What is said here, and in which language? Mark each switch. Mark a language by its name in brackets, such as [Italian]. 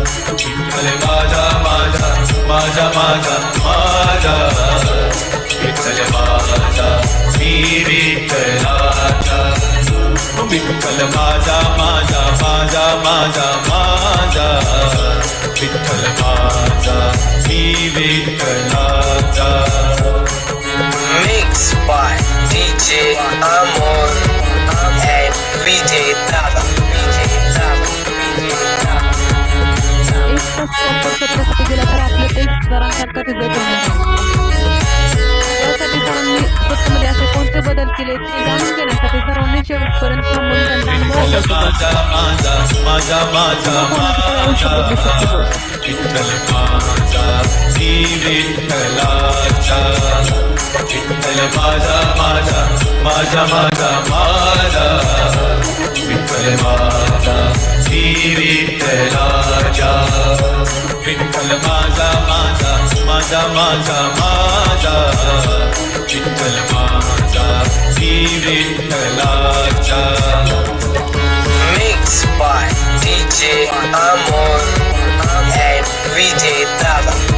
[Marathi] विठ्ठल माझा माझा माझा माझा माझा विठ्ठल माझा मी विठ्ठलाचा. विठ्ठल माझा माझा माझा माझा माझा विठ्ठल माझा मी विठ्ठलाचा. [English] Mixed by DJ Amol and Vijay Dava. [Marathi] एक तास प्रॉपर स्वतःसाठी दिला तर आपलं ते सरांसारखा रिझल्ट होणार. त्यासाठी सरांनी स्वतःमध्ये असे कोणते बदल केले ते जाणून घेण्यासाठी सर्वांनी शेवटपर्यंत थांबून त्यांचा अनुभव विठ्ठल अभ्यास केला. माझा माझा माझा माझा माझा विठ्ठल माझा मी विठ्ठलाचा. विठ्ठल माझा माझा माझा माझा माझा विठ्ठल माझा मी विठ्ठलाचा. विठ्ठल माझा माझा माझा माझा माझा विठ्ठल माझा मी विठ्ठलाचा. [English] Mixed by DJ Amol and Vijay Dava.